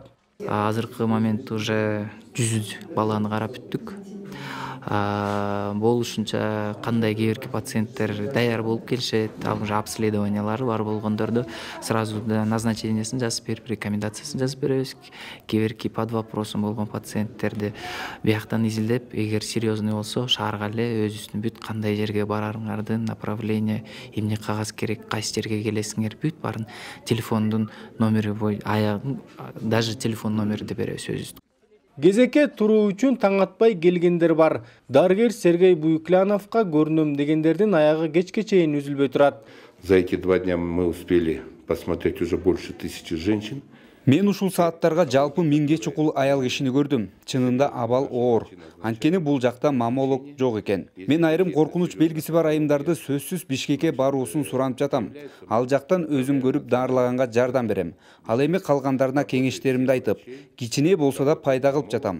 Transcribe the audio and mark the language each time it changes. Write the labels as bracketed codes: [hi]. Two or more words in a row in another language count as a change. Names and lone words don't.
[ky] Азыркы момент уже 100 баланы карап бүттүк. Болушунча кандай кээ пациенттер даяр болуп келишет, уже обследованиялары бар болгондорду сразу назначениясын жазып берип, рекомендациясын жазып беребиз. Кээ [ru] под вопросом [ky] болгон пациенттерди бияктан изилдеп, эгер серьезный болсо, шаарга эле өзүбүздүн бүт кандай жерге барарыңардын направление, эмне кагаз керек, кайсы жерге келесиңер, бүт барын телефондун номери даже телефон номерди беребиз өзүбүз. Кезекке туруу үчүн таң атпай келгендер бар. Дарыгер Сергей Буйкляновка көрүнөм дегендердин аягы кечке чейин үзүлбөй турат. [ru] За эти 2 дня мы успели посмотреть уже больше 1000 женщин. [ky] Мен ушул сааттарга жалпы 1000ге чукул аял кишини көрдүм. Чынында абал оор. Анткени бул жакта маммолог жок экен. Мен айрым коркунуч белгиси бар айымдарды сөзсүз Бишкекке баруусун суранып жатам. Ал жактан өзүм көрүп дарылаганга жардам берем. Ал эми калгандарына кеңештеримди айтып, кичине болсо да пайда кылып жатам.